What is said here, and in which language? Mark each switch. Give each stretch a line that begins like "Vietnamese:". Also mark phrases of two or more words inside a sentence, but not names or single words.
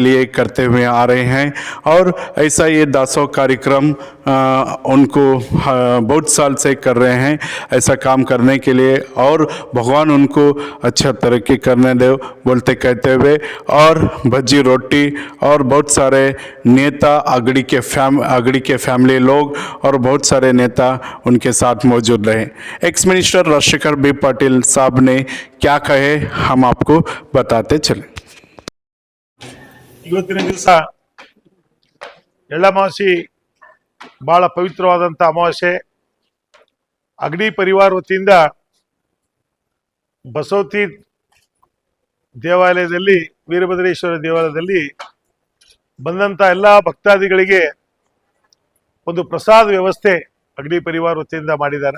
Hindi: लिए करते हुए आ रहे हैं और ऐसा ये दासों कार्यक्रम उनको बहुत साल से कर रहे हैं ऐसा काम करने के लिए और भगवान उनको अच्छा तरक्की करने दे बोलते कहते हुए और भज्जी रोटी और बहुत सारे नेता अगड़ी के फैमिली लोग और बहुत सारे नेता उनके साथ मौजूद रहे।
English: ex minister
Hindi: राजशेखर बी पाटिल साहब ने क्या कहे हम आपको बताते चले।
Kannada: ಇವತ್ತಿನ ದಿವಸ ಎಳ್ಳಮಾಸಿ ಬಹಳ ಪವಿತ್ರವಾದಂಥ ಅಮಾವಾಸ್ಯೆ. ಅಗಡಿ ಪರಿವಾರ ವತಿಯಿಂದ ಬಸವತಿ ದೇವಾಲಯದಲ್ಲಿ ವೀರಭದ್ರೇಶ್ವರ ದೇವಾಲಯದಲ್ಲಿ ಬಂದಂಥ ಎಲ್ಲ ಭಕ್ತಾದಿಗಳಿಗೆ ಒಂದು ಪ್ರಸಾದ ವ್ಯವಸ್ಥೆ ಅಗಡಿ ಪರಿವಾರ ವತಿಯಿಂದ ಮಾಡಿದ್ದಾರೆ.